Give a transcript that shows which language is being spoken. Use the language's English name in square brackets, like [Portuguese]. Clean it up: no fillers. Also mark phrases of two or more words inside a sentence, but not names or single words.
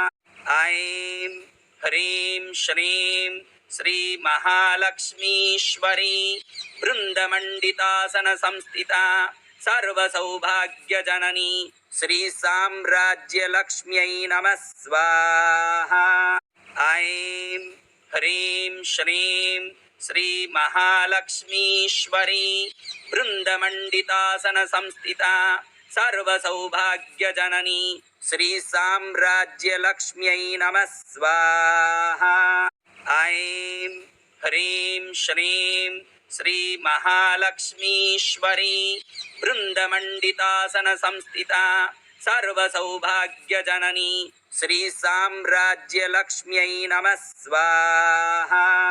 [Sanskrit] ఐం హ్రీం శ్రీం శ్రీ మహాలక్ష్మీశ్వరీ బృందమండితాసన సంస్థిత సర్వసౌభాగ్యజననీ శ్రీ సామ్రాజ్యలక్ష్మ్యై నమః స్వాహా. ఐం హ్రీం శ్రీం శ్రీ మహాలక్ష్మీశ్వరీ బృందమండితాసన సంస్థిత సర్వసౌభాగ్యజననీ श्री साम्राज्यलक्ष्म्यै नमः स्वाहा। ऐं ह्रीं श्रीं श्री महालक्ष्मीश्वरी वृन्दमण्डितासन संस्थिता सर्वसौभाग्यजननी श्री साम्राज्यलक्ष्म्यै नमः स्वाहा।